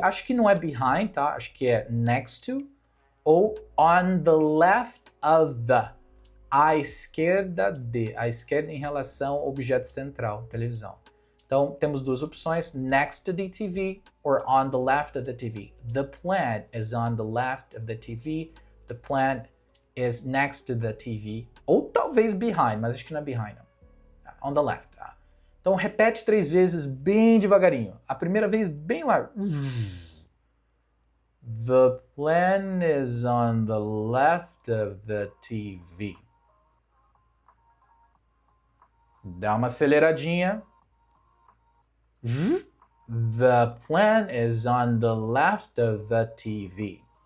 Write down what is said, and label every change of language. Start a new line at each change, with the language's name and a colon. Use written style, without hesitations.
Portuguese: Acho que não é behind, tá? Acho que é
English: next to.
Portuguese: Ou
English: on the left of the.
Portuguese: À esquerda de. À esquerda em relação ao objeto central, televisão. Então, temos duas opções,
English: next to the TV or on the left of the TV. The plant is on the left of the TV. The plant is next to the TV.
Portuguese: Ou talvez behind, mas acho que não é behind, não.
English: On the left.
Portuguese: Então, repete 3 vezes bem devagarinho. A primeira vez bem lá.
English: The plant is on the left of the TV.
Portuguese: Dá uma aceleradinha.
English: The plant is on the left of the TV.